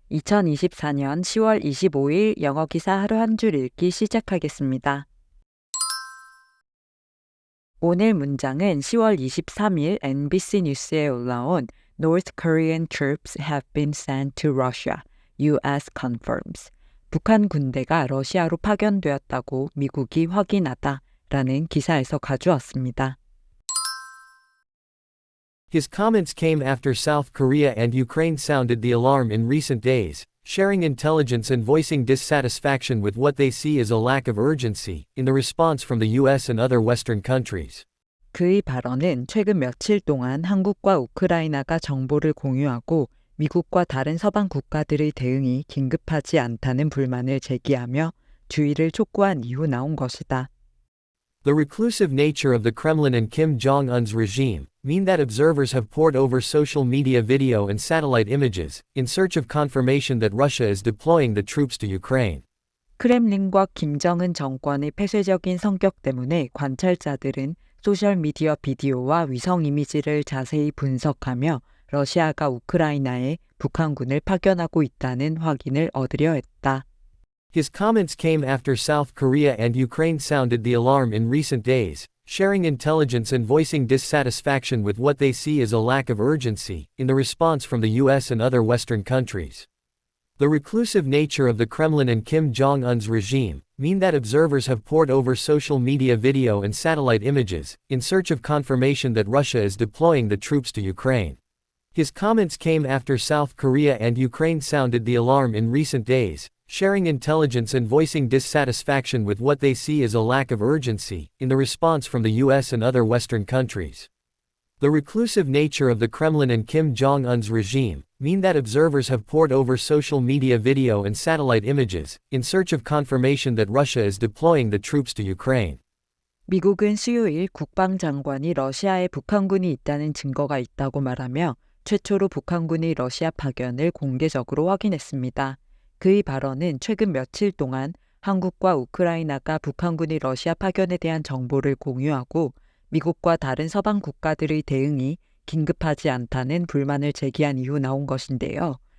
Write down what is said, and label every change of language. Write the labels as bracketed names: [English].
[Korean] 2024년 10월 25일 영어 기사 하루 한 줄 읽기 시작하겠습니다. 오늘 문장은 10월 23일 NBC 뉴스에 올라온 [English] North Korean troops have been sent to Russia, US confirms. [Korean] 북한 군대가 러시아로 파견되었다고 미국이 확인하다 라는 기사에서 가져왔습니다. [English] His comments came after South Korea and Ukraine sounded the alarm in recent days, sharing intelligence and voicing dissatisfaction with what they see as a lack of urgency in the response from the US and other Western countries. [Korean] 그의 발언은 최근 며칠 동안 한국과 우크라이나가 정보를 공유하고 미국과 다른 서방 국가들의 대응이 긴급하지 않다는 불만을 제기하며 주의를 촉구한 이후 나온 것이다. [English] The reclusive nature of the Kremlin and Kim Jong-un's regime mean that observers have pored over social media video and satellite images in search of confirmation that Russia is deploying the troops to Ukraine. [Korean] 크렘린과 김정은 정권의 폐쇄적인 성격 때문에 관찰자들은 소셜미디어 비디오와 위성 이미지를 자세히 분석하며 러시아가 우크라이나에 북한군을 파견하고 있다는 확인을 얻으려 했다. [English] His comments came after South Korea and Ukraine sounded the alarm in recent days, sharing intelligence and voicing dissatisfaction with what they see as a lack of urgency in the response from the US and other Western countries. The reclusive nature of the Kremlin and Kim Jong-un's regime mean that observers have pored over social media video and satellite images in search of confirmation that Russia is deploying the troops to Ukraine. His comments came after South Korea and Ukraine sounded the alarm in recent days, sharing intelligence and voicing dissatisfaction with what they see as a lack of urgency in the response from the US and other Western countries. The reclusive nature of the Kremlin and Kim Jong-un's regime mean that observers have pored over social media video and satellite images in search of confirmation that Russia is deploying the troops to Ukraine. [Korean] 미국은 수요일 국방장관이 러시아에 북한군이 있다는 증거가 있다고 말하며 최초로 북한군의 러시아 파견을 공개적으로 확인했습니다. 그의 발언은 최근 며칠 동안 한국과 우크라이나가 북한군의 러시아 파견에 대한 정보를 공유하고 미국과 다른 서방 국가들의 대응이 긴급하지 않다는 불만을 제기한 이후 나온 것인데요.